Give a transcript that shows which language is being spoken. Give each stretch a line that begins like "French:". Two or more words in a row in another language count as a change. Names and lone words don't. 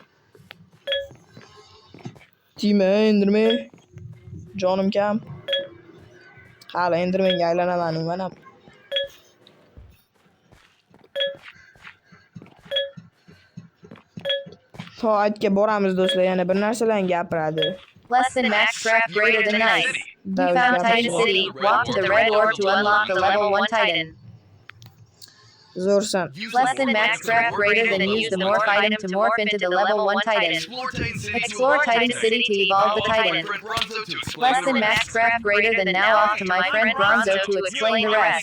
Uzbek: Enderman. Jonim kam. Hali Endermanga aylanaman mana. Soatga boramiz do'stlar, yana bir narsalarni gapiradi.
English: Less than max scrap greater than nice. You found Titan City. Walk to the red orb to unlock the level 1 Titan.
Uzbek: Zo'rsan.
English: Less than max scrap greater than use the morph item to morph into the level 1 Titan. Explore Titan City to evolve the Titan. Less than max scrap greater than now off to my friend Bronzo to explain the rest.